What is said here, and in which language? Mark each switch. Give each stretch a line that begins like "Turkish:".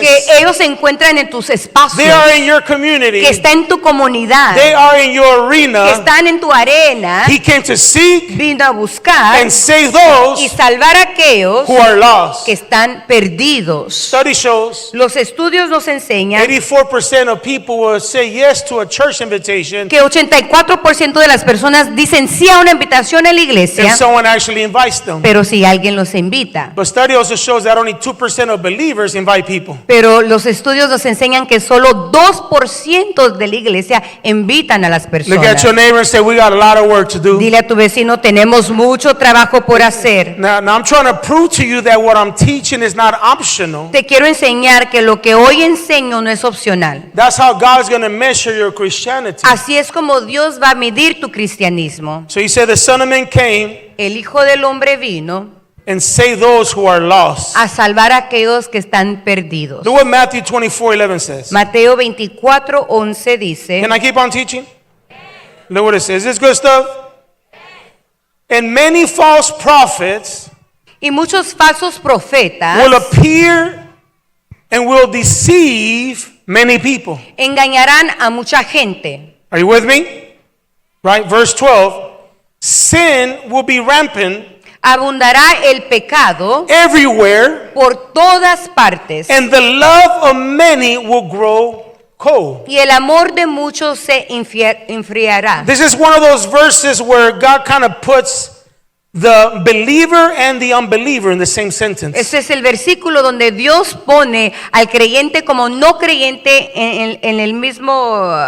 Spanish: que ellos se encuentran en tus
English: They
Spanish: espacios,
English: are in your community.
Spanish: que está en tu comunidad,
English: They are in your
Spanish: que
English: arena.
Spanish: están en tu arena.
English: He came to seek
Spanish: Vino a buscar
English: and save
Spanish: y
English: those
Spanish: salvar a aquellos
English: who are lost.
Spanish: que están perdidos.
English: Study shows
Spanish: Los estudios nos enseñan
English: 84% of people will say yes to a church invitation
Spanish: que 84% de las personas dicen sí a una invitación a la
English: if
Spanish: iglesia,
English: someone actually invites them.
Spanish: pero si alguien los invita.
English: But study also shows that only 2% of believers invite people.
Spanish: Pero los estudios nos enseñan que solo 2% de la iglesia invitan a las
English: Look at
Spanish: personas.
English: your neighbor and say, we got a lot of work to do.
Spanish: Dile a tu vecino, tenemos mucho trabajo por hacer.
English: Now I'm trying to prove to you that what I'm teaching is not optional.
Spanish: Te quiero enseñar que lo que hoy enseño no es opcional.
English: That's how God's going to measure your Christianity.
Spanish: Así es como Dios va a medir tu cristianismo.
English: So he said the Son of Man came
Spanish: El Hijo del Hombre vino
English: and saved those who are lost.
Spanish: a salvar a aquellos que están perdidos.
English: Look what Matthew 24:11 says.
Spanish: Mateo 24:11 dice,
English: Can I keep on teaching? Look what it says. Is this good stuff? And many false prophets
Spanish: y muchos falsos profetas
English: will appear and will deceive many people.
Spanish: engañarán a mucha gente.
English: Are you with me? Right? Verse 12. Sin will be rampant
Spanish: Abundará el pecado
English: everywhere,
Spanish: por todas partes
English: and the love of many will grow cold.
Spanish: y el amor de muchos se enfriará.
English: This is one of those verses where God kind of puts the believer and the unbeliever in the same sentence.
Spanish: Ese es el versículo donde Dios pone al creyente como no creyente en el mismo